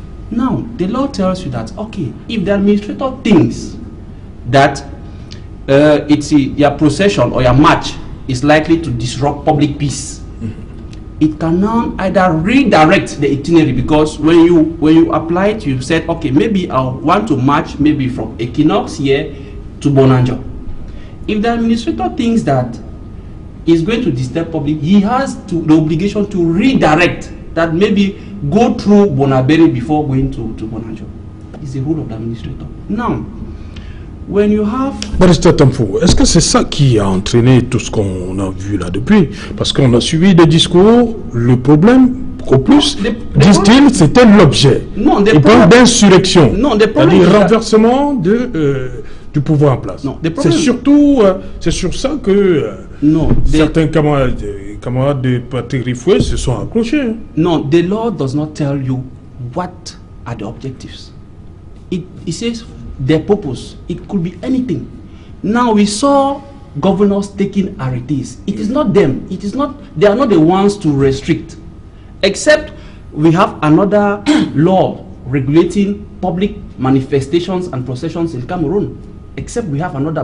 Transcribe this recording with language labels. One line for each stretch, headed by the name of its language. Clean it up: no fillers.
English: Now, the law tells you that, okay, if the administrator thinks that your procession or your march is likely to disrupt public peace, it can now either redirect the itinerary, because when you apply it, you said, okay, maybe I want to march maybe from Equinox here to Bonanjo. If the administrator thinks that is going to disturb public, he has the obligation to redirect, that maybe go through Bonaberi before going to Bonanjo. It's the rule of the administrator. Now, when you have...
French: Barrister Tamfo, est-ce que c'est ça qui a entraîné tout ce qu'on a vu là depuis? Parce qu'on a suivi des discours, le problème, au plus, disent-ils, c'était l'objet. Non, ils parlent d'insurrection. Non, des problèmes... C'est-à-dire renversement du pouvoir en place. C'est surtout, c'est sur ça que certains camarades de Patrick Rifoué se sont accrochés.
English: No, the law does not tell you what are the objectives. It says their purpose. It could be anything. Now we saw governors taking arrêtés. It is not them. It is not. They are not the ones to restrict. Except we have another law regulating public manifestations and processions in Cameroon. Except we have another.